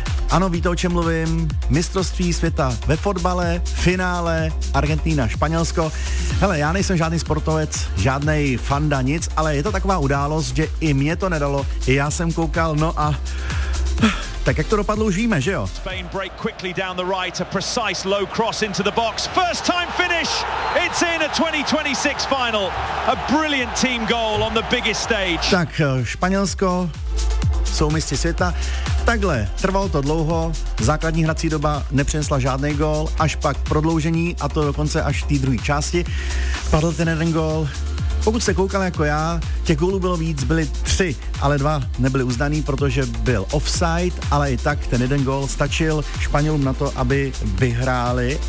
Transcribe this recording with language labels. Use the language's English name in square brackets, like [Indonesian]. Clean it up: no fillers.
[Czech] Ano, víte, o čem mluvím, mistrovství světa ve fotbale, finále, Argentina, Španělsko. Hele, já nejsem žádný sportovec, žádný fanda, nic, ale je to taková událost, že i mě to nedalo, i já jsem koukal, no a... Tak jak to dopadlo, už víme, že jo? [English] Spain break quickly down the right, a precise low cross into the box. First time finish, it's in a 2026 final. A brilliant team goal on the biggest stage. [Czech] Tak, Španělsko, jsou mistři světa. Takhle, trvalo to dlouho, základní hrací doba nepřinesla žádný gól, až pak prodloužení, a to dokonce až v té druhé části, padl ten jeden gól. Pokud jste koukali jako já, těch gólů bylo víc, byly tři, ale dva nebyly uznaný, protože byl offside, ale i tak ten jeden gól stačil Španělům na to, aby vyhráli.